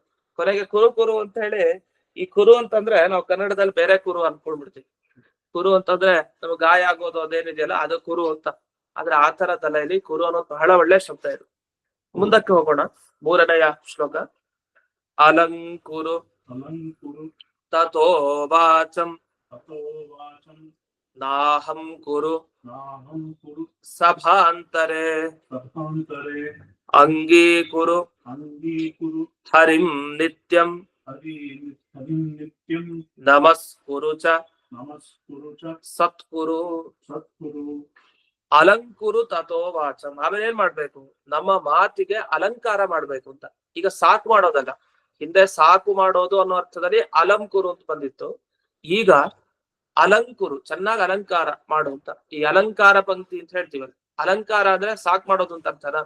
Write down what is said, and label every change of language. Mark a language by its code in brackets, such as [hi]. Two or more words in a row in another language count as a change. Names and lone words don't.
[kn] ಕೊನೆಗೆ ಕುರು ಅಂತ ಹೇಳಿ, ಈ ಕುರು ಅಂತಂದ್ರೆ ನಾವು ಕನ್ನಡದಲ್ಲಿ ಬೇರೆ ಕುರು ಅನ್ಕೊಂಡ್ಬಿಡ್ತೀವಿ. ಕುರು ಅಂತಂದ್ರೆ ನಮ್ಗೆ ಗಾಯ ಆಗೋದು ಅದೇನಿದೆಯಲ್ಲ ಅದು ಕುರು ಅಂತ. ಆದ್ರೆ ಆ ತರ ತಲೆಯಲ್ಲಿ ಕುರು ಅನ್ನೋದು ಬಹಳ ಒಳ್ಳೆ ಶಬ್ದ ಇದು. ಮುಂದಕ್ಕೆ ಹೋಗೋಣ. 3ನೇ ಶ್ಲೋಕ. [sa] ಅಲಂಕುರು ತಥೋ ವಾಚಂ ನಾಹಂ ಕುರು ಸಭಾಂತರೆ ಸಭಾಂತರೆ ಅಂಗೀಕುರು ಅಂಗೀಕುರು ಹರಿಂ ನಿತ್ಯಂ ಹರಿಂ ನಿತ್ಯಂ ನಮಸ್ಕುರು ಚ ನಮಸ್ಕುರು ಚ ಸತ್ಕುರು ಸತ್ಕುರು ಅಲಂಕುರು ತಥೋ ವಾಚಂ. [kn] ಆಮೇಲೆ ಏನ್ ಮಾಡ್ಬೇಕು, ನಮ್ಮ ಮಾತಿಗೆ ಅಲಂಕಾರ ಮಾಡ್ಬೇಕು ಅಂತ. ಈಗ ಸಾಕು ಮಾಡೋದಲ್ಲ, ಹಿಂದೆ ಸಾಕು ಮಾಡೋದು ಅನ್ನೋ ಅರ್ಥದಲ್ಲಿ ಅಲಂಕುರು ಅಂತ ಬಂದಿತ್ತು. ಈಗ ಅಲಂಕುರು, ಚೆನ್ನಾಗಿ ಅಲಂಕಾರ ಮಾಡು ಅಂತ. ಈ ಅಲಂಕಾರ ಪಂಕ್ತಿ ಅಂತ ಹೇಳ್ತೀವಲ್ಲ, ಅಲಂಕಾರ ಅಂದ್ರೆ ಸಾಕು ಮಾಡೋದು ಅಂತ ಅರ್ಥನ.